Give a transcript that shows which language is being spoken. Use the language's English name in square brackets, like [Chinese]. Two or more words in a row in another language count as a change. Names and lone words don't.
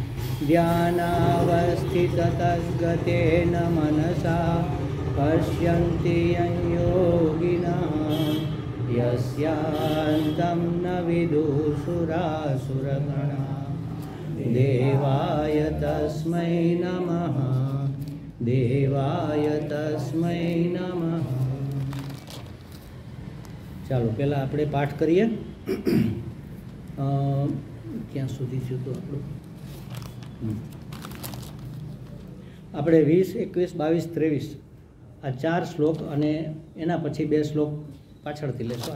[Sanskrit] ध्यानावस्थिततद्गतेन मनसा पश्यन्ति यं योगिनः यस्यान्तं न विदुषुरासुरगणा। देवाय तस्मै नमः देवाय तस्मै नमः। [Gujarati] ચાલો પહેલાં આપણે પાઠ કરીએ. ક્યાં સુધી થયું હતું આપણું? આપણે 20, 21, 22, 23 આ 4 શ્લોક અને એના પછી 2 શ્લોક પાછળથી લેશું.